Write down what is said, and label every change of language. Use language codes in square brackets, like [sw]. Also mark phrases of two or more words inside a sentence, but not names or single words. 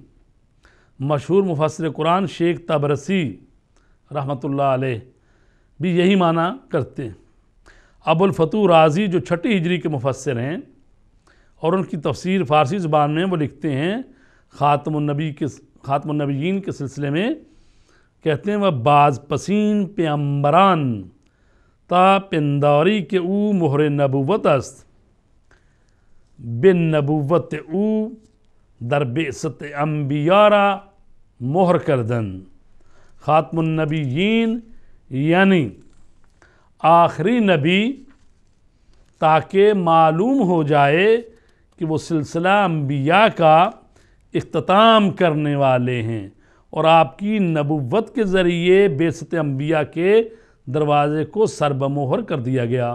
[ur] مشہور مفسر قرآن شیخ طبرسی رحمۃ اللہ علیہ بھی یہی معنی کرتے ہیں۔ ابو الفتوح رازی، جو 6 ہجری کے مفسر ہیں اور ان کی تفسیر فارسی زبان میں، وہ لکھتے ہیں خاتم النبیین کے سلسلے میں کہتے ہیں وہ [fa] باز پسین پیامبران تا پنداری کے او مہر نبوت است، بن نبوت او در بعثت انبیاء را مہر کردن۔ [ur] خاتم النبیین یعنی آخری نبی، تاکہ معلوم ہو جائے کہ وہ سلسلہ انبیاء کا اختتام کرنے والے ہیں، اور آپ کی نبوت کے ذریعے بعثت انبیاء کے دروازے کو سر بمہر کر دیا گیا۔